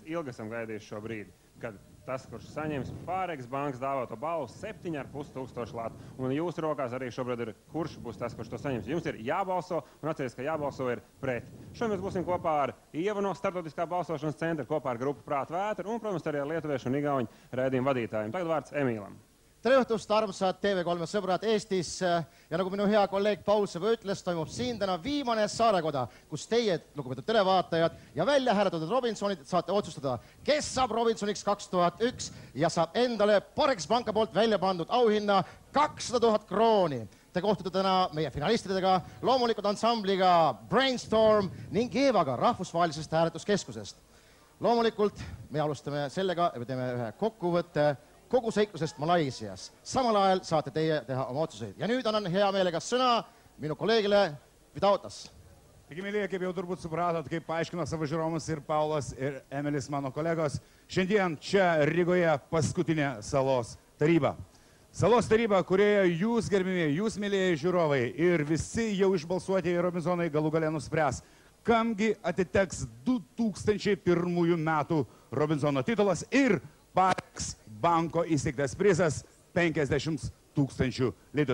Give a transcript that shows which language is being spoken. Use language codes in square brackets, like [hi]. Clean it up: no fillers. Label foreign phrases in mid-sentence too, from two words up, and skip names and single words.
[lv] Ilgi esam gaidījuši šo brīdi, kad tas, kurš saņems Pāreks bankas dāvāto balvu 7,5 latu. Un jūsu rokās arī šobrīd ir, kurš būs tas, kurš to saņems. Jums ir jābalso, un atcerieties, ka jābalso ir pret. Šodien mēs būsim kopā ar Ievu no Startautiskā balsošanas centra, kopā ar grupu Prāta Vētra un, protams, arī ar lietuviešu un igauņu raidījumu vadītājiem. Tagad vārds Emīlam. [et] Tere õhtust, armsad TV3 sõbrad Eestis ja nagu minu hea kolleeg Paul Sõba ütles, toimub siin täna viimane Saarekoda, kus teie, lugupeetud televaatajad ja välja hääletatud Robinsonid saate otsustada, kes saab Robinsoniks 2001 ja saab endale Pāreks Panka poolt välja pandud auhinna 200 000 krooni. Te kohtute täna meie finalistidega, loomulikult ansambliga Brainstorm ning Eevaga rahvusvahelisest hääletuskeskusest. Loomulikult me alustame sellega, et me teeme ühe kokkuvõtte kogu seiklusest Malaisias. Samal ajal saate teie teha oma otsuseid. Ja nüüd annan hea meelega sõna minu kolleegile Vidautas. [lt] Taigi, mėlyje, kaip jau turbūt supratot, kaip paaiškino savo žiūrovams ir Paulas, ir Emilis, mano kolegos, šiandien čia Rygoje paskutinė salos taryba. Salos taryba, kurioje jūs, gerbimieji, jūs, mėlyje žiūrovai, ir visi jau išbalsuotieji Robinsonai galų gale nuspręs, kamgi atiteks 2001 metų Robinsono titulas ir Pāreks banko įsteigtas prizas 50 000 litų.